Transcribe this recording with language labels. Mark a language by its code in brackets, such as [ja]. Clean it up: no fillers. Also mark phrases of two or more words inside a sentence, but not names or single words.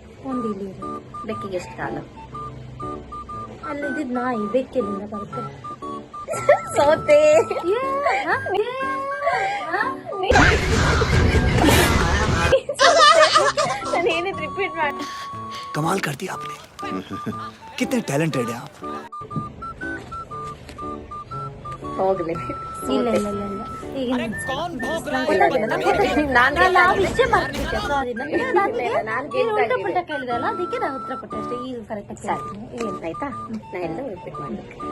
[kn] ಒಂದ್ ಇಲಿ ಇರತ್ತೆ. ಬೆಕ್ಕಿಗೆ ಎಷ್ಟು ಕಾಲು? ಅಲ್ಲಿ ಇದ್ದಿದ್ ನಾಯಿ ಬೆಕ್ಕೆಲ್ಲಿಂದ ಬರುತ್ತೆ. ಸೋತೆ. ನಾನು ಏನಿದ್ ರಿಪೀಟ್ ಮಾಡಿ. [hi] कमाल कर दिया आपने. कितने टैलेंटेड है आप. [kn] ಹೋಗ್ಲಿ. ಇಲ್ಲ ಇಲ್ಲ ಇಲ್ಲ ಇಲ್ಲ. ಈಗ ನಾನು ವಿಷಯ ಮಾಡ್ತಿದ್ದೆ. ಸಾರಿ, ನಾನು ಉಲ್ಟಾ ಪುಲ್ಟಾ ಕೇಳಿದೆ ಅಲ್ಲ, ಅದಕ್ಕೆ ನಾನು ಉತ್ತರ ಕೊಟ್ಟೆ ಅಷ್ಟೇ. ಈಗ ಕರೆಕ್ಟ್ ಆಯ್ತಾ? ನಾ ಹೇಳ್ದಂಗೆ ರಿಪೀಟ್ ಮಾಡ್ಬೇಕು.